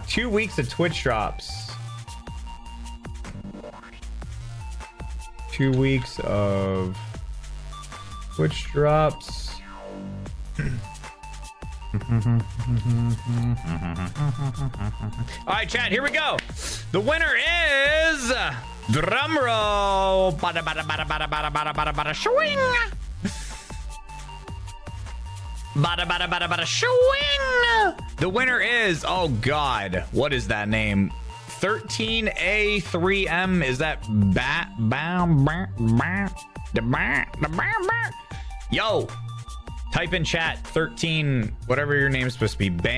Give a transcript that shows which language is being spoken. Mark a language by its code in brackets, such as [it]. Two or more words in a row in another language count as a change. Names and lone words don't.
[en] 2 weeks of Twitch drops. 2 weeks of Twitch drops. All right, chat, here we go. The winner is drumroll. Bada bada bada bada bada bada bada bada swing. Bada bada bada bada swing. The winner is, oh god, what is that name? 13A3M. Is that yo? Type in chat 13, whatever your name's supposed to be.